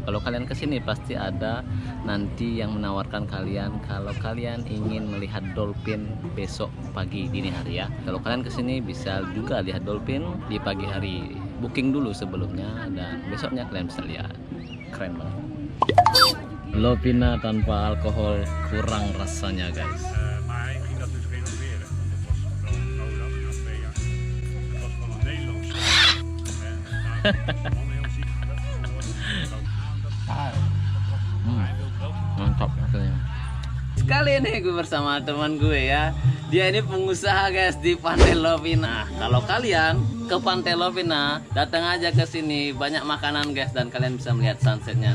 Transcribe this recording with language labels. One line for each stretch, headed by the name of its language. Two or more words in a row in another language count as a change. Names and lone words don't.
Indonesian: Kalau kalian ke sini pasti ada nanti yang menawarkan kalian kalau kalian ingin melihat dolphin besok pagi dini hari ya. Kalau kalian ke sini bisa juga lihat dolphin di pagi hari. Booking dulu sebelumnya dan besoknya kalian bisa lihat. Keren banget. Lovina tanpa alkohol kurang rasanya guys.
Dutch: Maar hij ging dat dus renoveren. Dat was wel nodig na 2 jaar. Dat was van een Nederlandse.
Indonesian: Mantap katanya. Sekali ini gue bersama teman gue ya. Dia ini pengusaha guys di Pantai Lovina. Kalau kalian ke Pantai Lovina, datang aja ke sini, banyak makanan guys dan kalian bisa melihat sunsetnya.